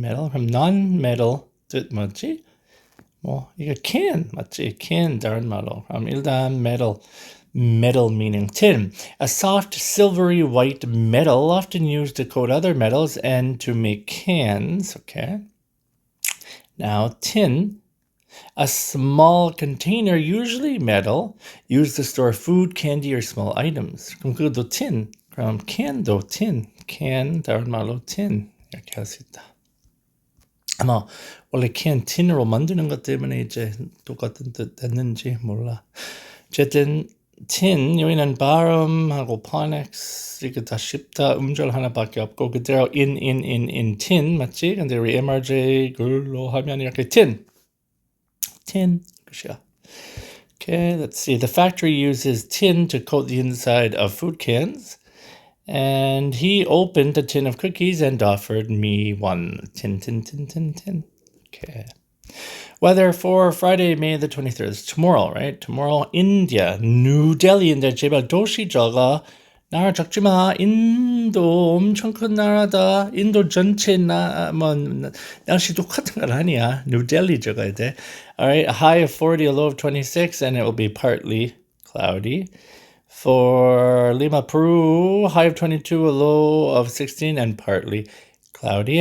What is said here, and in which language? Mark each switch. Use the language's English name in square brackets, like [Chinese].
[Korean] 그럼 non-metal 뜻 뭐지? 이거 can 맞지? can 다른 말로. 그럼 일단 [English] metal meaning tin. A soft silvery white metal often used to coat other metals and to make cans. Okay. Now tin. A small container, usually metal, used to store food, candy, or small items. [Korean] 그럼 그것도 tin. 그럼 can도 tin. can 다른 말로 tin. 이렇게 할 수 있다. 아마 원래 can tin으로 만드는 것 때문에 이제 똑같은 뜻 됐는지 몰라. 어쨌든 tin 여기는 발음하고 phonics 이게 다 쉽다. 음절 하나밖에 없고 그대로 in tin 맞지? 근데 우리 MRJ 글로 하면 이렇게 tin 끝이야. [English] Okay, let's see. The factory uses tin to coat the inside of food cans. And he opened a tin of cookies and offered me one. Tin. Okay. Weather for Friday, May the 23rd. It's tomorrow, right? Tomorrow, India. New Delhi, India. [Korean] 제발 도시 적어. 나라 적지 마. 인도 엄청 큰 나라다. 인도 전체 날씨 똑같은 건 아니야. [English] New Delhi [Korean] 적어야 돼. [English] All right. A high of 40, a low of 26, and it will be partly cloudy. For Lima, Peru, high of 22, a low of 16, and partly cloudy.